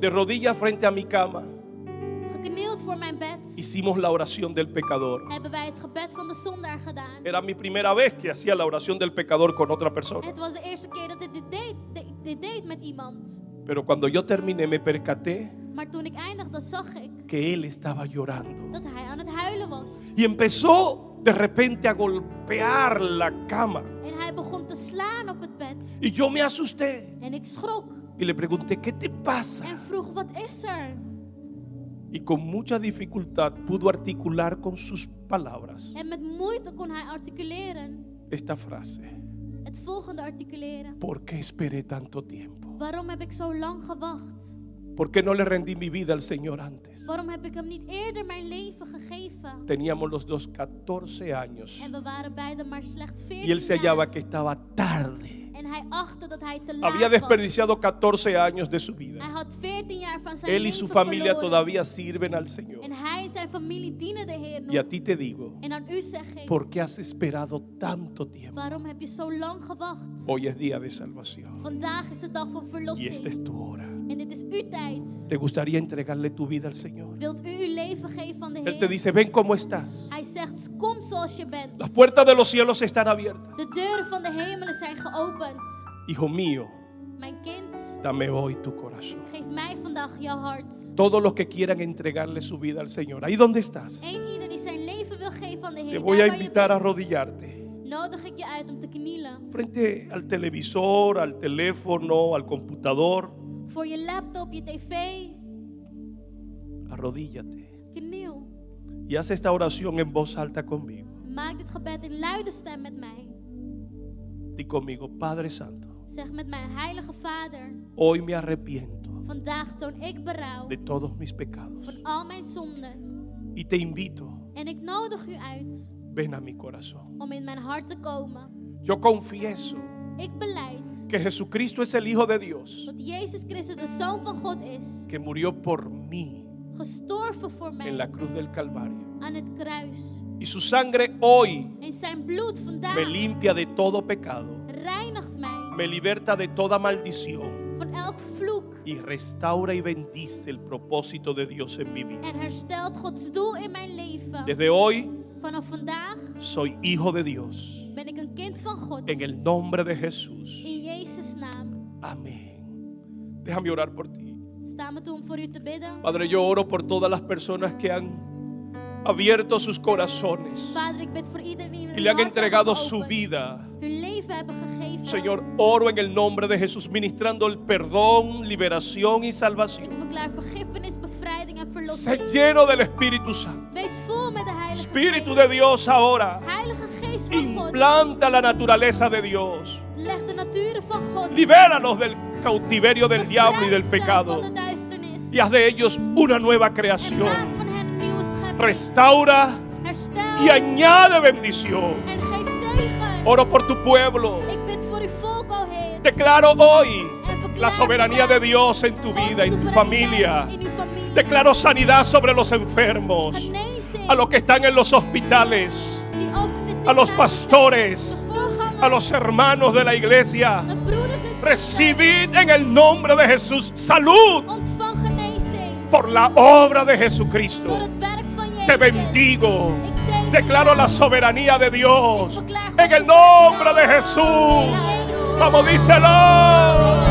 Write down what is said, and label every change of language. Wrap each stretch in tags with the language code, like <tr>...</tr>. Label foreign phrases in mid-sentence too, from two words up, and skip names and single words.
<es>De rodillas frente a mi cama,</es> <nl>Geknield voor mijn bed,</nl> <es>hicimos la oración del pecador.</es> <nl>hebben wij het gebed van de zondaar gedaan.</nl> <es>Era mi primera vez que hacía la oración del pecador con otra persona.</es> <nl>Het was de eerste keer dat ik dit deed met iemand.</nl> <es>Pero cuando yo terminé me percaté</es> <nl>Maar toen ik eindigde, zag ik</nl> <es>que él estaba llorando.</es> <nl>dat hij aan het huilen was.</nl> <es>Y empezó de repente a golpear la cama.</es> <nl>En hij begon te slaan op het bed.</nl> <es>Y yo me asusté</es> <nl>En ik schrok</nl> <es>y le pregunté, ¿qué te pasa?</es> <nl>en vroeg, wat is er?</nl> <es>Y con mucha dificultad pudo articular con sus palabras</es> <nl>En met moeite kon hij articuleren,</nl> <es>esta frase.</es> <nl>het volgende articuleren.</nl> <es>¿Por qué esperé tanto tiempo?</es> <nl>Waarom heb ik zo lang gewacht?</nl> <es>¿Por qué no le rendí mi vida al Señor antes?</es> <nl>Waarom heb ik hem niet eerder mijn leven gegeven?</nl> <es>Teníamos los dos 14 años</es> <nl>En we waren beiden maar slechts</nl> <es>y él</es> <nl>14</nl> <es>se hallaba</es> <nl>jaar.</nl> <es>que estaba tarde.</es> <nl>En hij achtte dat hij te laat</nl> <es>Había</es> <nl>was.</nl> <es>desperdiciado 14 años de su vida.</es> <nl>Hij had 14 jaar van zijn</nl> <es>Él y</es> <nl>leven</nl> <es>su familia</es> <nl>verloren.</nl> <es>todavía sirven al Señor.</es> <nl>En hij en zijn familie dienen de Heer nog.</nl> <es>Y a ti te digo,</es> <nl>En aan u zeg ik,</nl> <es>¿por qué has esperado tanto tiempo?</es> <nl>waarom heb je zo lang gewacht?</nl> <es>Hoy es día de salvación</es> <nl>Vandaag is de dag van</nl> <es>y</es> <nl>verlossing.</nl> <es>esta es tu hora.</es> <nl>En dit is uw tijd.</nl> <es>¿Te gustaría entregarle tu vida al Señor?</es> <nl>Wilt u uw leven geven aan de</nl> <es>Él te</es> <nl>Heer?</nl> <es>dice, ven como estás.</es> <nl>Hij zegt, kom zoals je bent.</nl> <es>Las puertas de los cielos están abiertas.</es> <nl>De deuren van de hemelen zijn geopend.</nl> <es>Hijo mío,</es> <nl>Mijn kind,</nl> <es>dame hoy tu corazón.</es> <nl>geef mij vandaag jouw hart.</nl> <es>Todos los que quieran entregarle su vida al Señor, ahí donde estás,</es> <nl>Eén ieder die zijn leven wil geven aan de</nl> <es>te</es> <nl>Heer,</nl> <es>voy a</es> <nl>daar waar je</nl> <es>invitar a</es> <nl>bent,</nl> <es>arrodillarte</es> <nl>nodig ik je uit om te knielen.</nl> <es>frente al televisor, al teléfono, al computador.</es> <nl>Voor je laptop, je tv,</nl> <es>Arrodíllate</es> <nl>kniel.</nl> <es>y haz esta oración en voz alta conmigo.</es> <nl>Maak dit gebed in luide stem met mij.</nl> <es>Di conmigo, Padre Santo,</es> <nl>Zeg met mij, Heilige Vader,</nl> <es>hoy me arrepiento</es> <nl>vandaag toon ik berouw</nl> <es>de todos mis pecados</es> <nl>van al mijn zonden.</nl> <es>y te invito,</es> <nl>En ik nodig u uit</nl> <es>ven a mi corazón.</es> <nl>om in mijn hart te komen.</nl> <es>Yo confieso</es> <nl>Ik belijd</nl> <es>que Jesucristo es el Hijo de Dios,</es> <nl>dat Jezus Christus de Zoon van God is,</nl> <es>que murió por mí</es> <nl>gestorven voor</nl> <es>en la</es> <nl>mij</nl> <es>cruz del Calvario.</es> <nl>aan het kruis.</nl> <es>Y su sangre hoy</es> <nl>En zijn bloed vandaag</nl> <es>me limpia de todo pecado,</es> <nl>reinigt mij</nl> <es>me liberta de toda maldición</es> <nl>van elk vloek</nl> <es>y restaura y bendice el propósito de Dios en mi vida.</es> <nl>en herstelt Gods doel in mijn leven.</nl> <es>Desde hoy</es> <nl>Vanaf vandaag</nl> <es>soy hijo de Dios.</es> <nl>ben ik een kind van God.</nl> <es>En el nombre de Jesús.</es> <nl>In Jezus' naam.</nl> <es>Amén. Déjame orar por ti.</es> <nl>Sta me toe om voor u te bidden.</nl> <es>Padre, yo oro por todas las personas que han abierto sus corazones</es> <nl>Vader, ik bid voor iedereen die</nl> <es>y</es> <nl>hun</nl> <es>le han</es> <nl>hart</nl> <es>entregado</es> <nl>hebben</nl> <es>su</es> <nl>geopend,</nl> <es>vida.</es> <nl>hun leven hebben gegeven.</nl> <es>Señor, oro en el nombre de Jesús, ministrando el perdón, liberación y</es> <nl>Ik</nl> <es>salvación.</es> <nl>verklaar vergiffenis, bevrijding en</nl> <es>Sé</es> <nl>verlossing.</nl> <es>lleno del Espíritu Santo.</es> <nl>Wees vol met de Heilige</nl> <es>Espíritu</es> <nl>Geest.</nl> <es>de Dios ahora.</es> <nl>Heilige Geest van God.</nl> <es>Implanta la naturaleza de Dios.</es> <nl>Leg de natuur van God.</nl> <es>Libéranos del cautiverio del diablo y del</es> <nl>Bevrijd ze</nl> <es>pecado.</es> <nl>van de duisternis.</nl> <es>Y haz de ellos una nueva</es> <nl>En maak</nl> <es>creación.</es> <nl>van hen een nieuwe schepping.</nl> <es>Restaura</es> <nl>Herstel</nl> <es>y añade bendición.</es> <nl>en geef zegen.</nl> <es>Oro por tu pueblo.</es> <nl>Ik bid voor voor uw volk, o Heer.</nl> <es>Declaro hoy</es> <nl>En verklaar</nl> <es>la soberanía de Dios en tu</es> <nl>Gods</nl> <es>vida, en tu</es> <nl>soevereiniteit</nl> <es>familia.</es> <nl>in uw familie.</nl> <es>Declaro sanidad sobre los enfermos,</es> <nl>Genezing.</nl> <es>a los que están en los hospitales,</es> <nl>Die over in het</nl> <es>a los</es> <nl>ziekenhuis</nl> <es>pastores,</es> <nl>zijn, de voorgangers,</nl> <es>a los hermanos de la iglesia.</es> <nl>de broeders in het ziekenhuis.</nl> <es>Recibid en el nombre de Jesús salud</es> <nl>Ontvang genezing.</nl> <es>por la obra de</es> <nl>Door</nl> <es>Jesucristo.</es> <nl>het werk van Jezus.</nl> <es>Te bendigo.</es> <nl>Ik zegen</nl> <es>Declaro</es> <nl>jou.</nl> <es>la soberanía de Dios</es> <nl>Ik verklaar</nl> <es>en el</es> <nl>Gods</nl> <es>nombre de</es> <nl>soevereiniteit.</nl> <es>Jesús.</es> <nl>In Jezus'</nl> <es>Vamos,</es> <nl>naam.</nl> <es>díselo.</es>